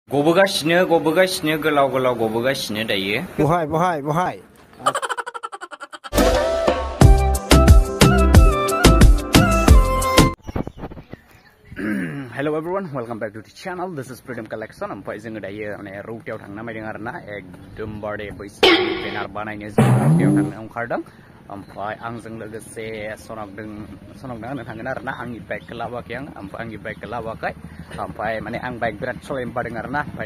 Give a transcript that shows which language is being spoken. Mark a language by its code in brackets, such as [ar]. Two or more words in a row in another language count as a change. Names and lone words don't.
[brx] गबोगासिनो गोलाव गबोगासिनो दायो बहाय [en] Hello everyone, welcome back to the channel. This is Freedom Collection. [brx] Ompay जोङो दायो माने रुटियाव थांनो नागिरदों आरोना एकदमबारे बैसागुनि बेनार बानायनो जोङो रुटियाव थांनो ओंखारदों ओमफ्राय आंजों लोगोसे सनकदों आंनो थांगोन आरोना आंनि बाइकखौ लाबोआखै आं ओमफ्राय आंनि बाइकखौ लाबोआखै ओमफ्राय माने आं बाइक बिराद सालायनो बादों आरोना ओमफ्राय